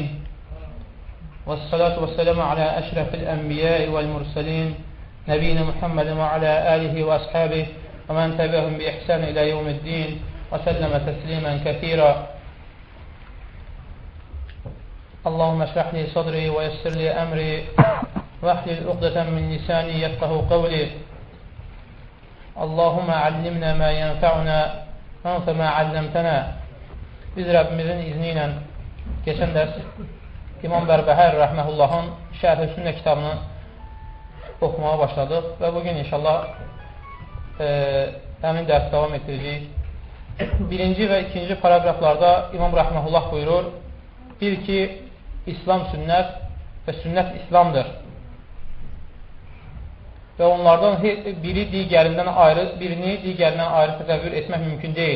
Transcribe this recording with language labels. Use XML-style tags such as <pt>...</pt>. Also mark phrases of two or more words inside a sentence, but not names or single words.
<ar>والصلاة والسلام على أشرف الأنبياء والمرسلين. نبينا محمد وعلى آله وأصحابه ومن تبعهم بإحسان إلى يوم الدين. وسلم تسليما كثيرا. اللهم اشرح لي صدري ويسر لي أمري واحلل عقدة من لساني يفقهوا قولي. اللهم علمنا ما ينفعنا وما علمتنا.</ar> <az>Biz Rəbbimizin izni ilə keçən dərs İmam Bərbəhər rəhməhullahın Şərh-i Sünnə kitabını oxumağa başladıq və bugün inşallah həmin dərsi davam etdirəcəyik. Birinci və ikinci paragraflarda İmam rəhməhullah buyurur, bil ki, İslam sünnət və sünnət İslamdır və onlardan birini digərindən ayrı təsəvvür etmək mümkün deyil.</az>